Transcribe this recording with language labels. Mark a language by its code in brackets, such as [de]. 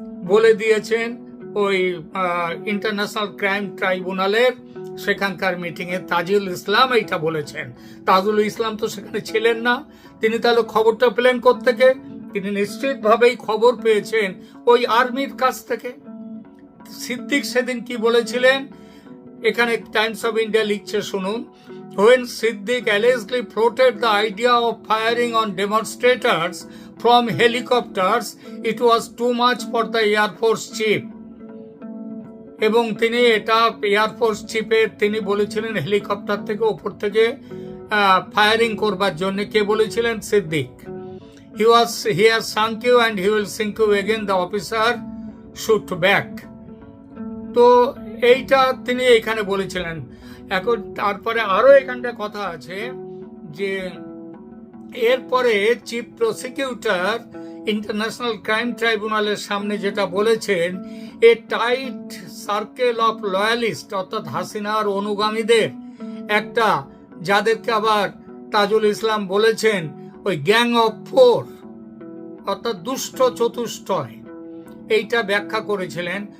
[bn] বলে দিয়েছেন ওই ইন্টারন্যাশনাল ক্রাইম ট্রাইব্যুনালের সেখানকার মিটিং এ তাজুল ইসলাম এইটা বলেছেন। তাজুল ইসলাম তো সেখানে ছিলেন না, তিনি তাহলে খবরটা পেলেন কোত্থেকে? তিনি নিশ্চিতভাবেই খবর পেয়েছেন ওই আর্মির কাছ থেকে। সিদ্দিক সেদিন কি বলেছিলেন, এখানে টাইমস অফ ইন্ডিয়া লিখছে শুনুন। [en] When Siddiq allegedly floated the idea of firing on demonstrators from helicopters, it was too much for the Air Force chief. [bn] এবং তিনি এটা এয়ারফোর্স চিফের তিনি বলেছিলেন হেলিকপ্টার থেকে উপর থেকে ফায়ারিং করবার জন্য। কে বলেছিলেন? Siddique. [en] He has sunk you and he will sink you again, the officer shoot back. [bn] তো এইটা তিনি এখানে বলেছিলেন। এখন তারপরে আরো এখানটা কথা আছে যে এরপরে চিফ প্রসিকিউটর ইন্টারন্যাশনাল ক্রাইম ট্রাইব্যুনালের সামনে যেটা বলেছেন, [en] a tight circle of loyalist, [bn] অর্থাৎ হাসিনার অনুগামীদের একটা, যাদেরকে আবার তাজুল ইসলাম বলেছেন ওই গ্যাং অফ ফোর, অর্থাৎ দুষ্ট চতুষ্টয়, এইটা ব্যাখ্যা করেছিলেন।